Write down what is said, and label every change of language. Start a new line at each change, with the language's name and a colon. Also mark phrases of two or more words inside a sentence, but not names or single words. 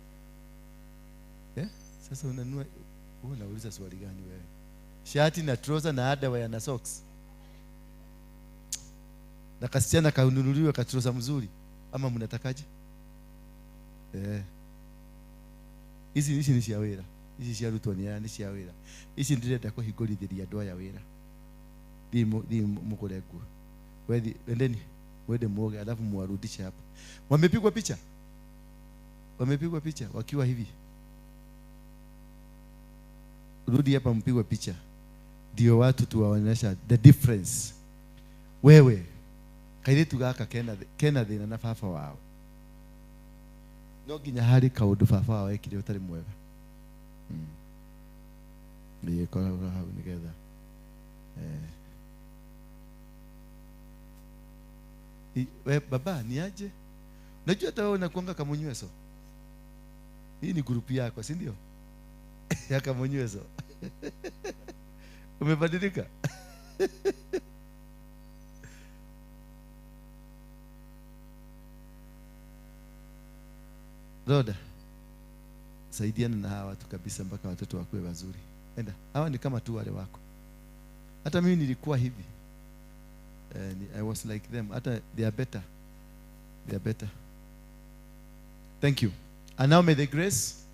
Swahili: Sasa unanunua, unauliza swali gani wewe? Shati na trouser na underwear na socks. Na kasichana kaununuliwe ka trouser mzuri ama mnatakaje?
Kikuyu: Hizi ni cia wira. Hizi cia rutwo ni cia wira. Hizi ndirenda kuhingũrithiria andũ aya wira. Di mukure nguo.
Swahili: Endeni mwende muoge alafu muwarudishe hapa. Wamepigwa picha? Wamepigwa picha wakiwa hivi. Rudi hapa mpigwe picha. Ndio watu tuwaonyesha
English: the difference.
Kikuyu: Wewe kairitu gaka kena thina na baba wao. No nginya hari kaundu baba wao ekire utari mwega. Ndiye kwa hau nigetha.
Swahili: We baba ni aje? Unajua hata wewe unakuanga kama Munyweso. Hii ni grupu yako, si ndio? Ya kama Munyweso. Umebadilika? Roda, saidiana na hawa watu kabisa mpaka watoto wakuwe wazuri. Enda, hawa ni kama tu wale wako. Hata mimi nilikuwa hivi.
English: I was like them. Hata they are better. They are better. Thank you. And now may the grace